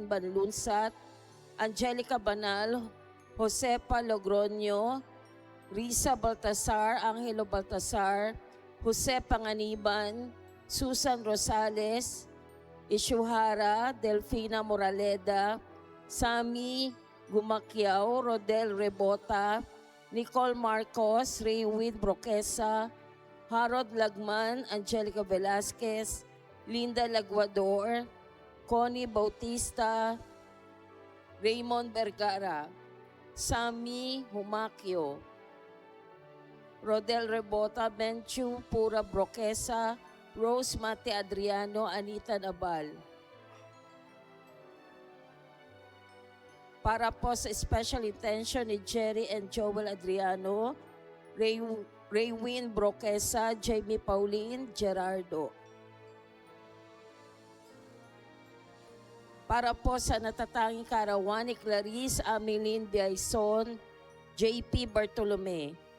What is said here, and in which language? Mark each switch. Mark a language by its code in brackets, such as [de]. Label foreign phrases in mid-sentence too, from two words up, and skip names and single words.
[tl] Banlunsat, Angelica Banal, Josepa Logroño, Risa Baltasar, Angelo Baltasar, Jose Panganiban, Susan Rosales, Ishuhara, Delfina Moraleda, Sami Gumakyao, Rodel Rebota, Nicole Marcos, Raywin Broquesa, Harold Lagman, Angelica Velasquez, Linda Laguador, Connie Bautista, Raymond Vergara, Sami Humakyo, Rodel Rebota, Benchu Pura Broquesa, Rose Mate Adriano, Anita Nabal. Para po sa special intention ni Jerry and Joel Adriano, Raywin Broquesa, Jamie Pauline, Gerardo. Para po sa natatanging karawan ni Clarice Amelin Biaison, JP Bartolome.